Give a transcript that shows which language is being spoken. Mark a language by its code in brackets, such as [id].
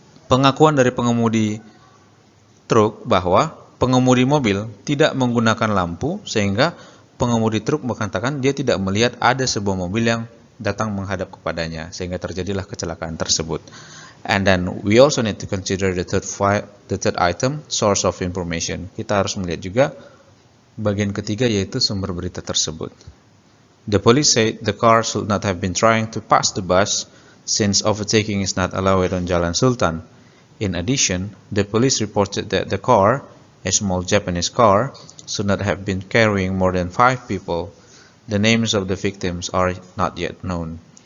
[id] Pengakuan dari pengemudi truk bahwa pengemudi mobil tidak menggunakan lampu, sehingga pengemudi truk mengatakan dia tidak melihat ada sebuah mobil yang datang menghadap kepadanya, sehingga terjadilah kecelakaan tersebut. [en] And then we also need to consider the third item, source of information. [id] Kita harus melihat juga bagian ketiga, yaitu sumber berita tersebut. [en] The police said the car should not have been trying to pass the bus, since overtaking is not allowed on Jalan Sultan. In addition, the police reported that the car, a small Japanese car, should not have been carrying more than 5 people. The names of the victims are not yet known.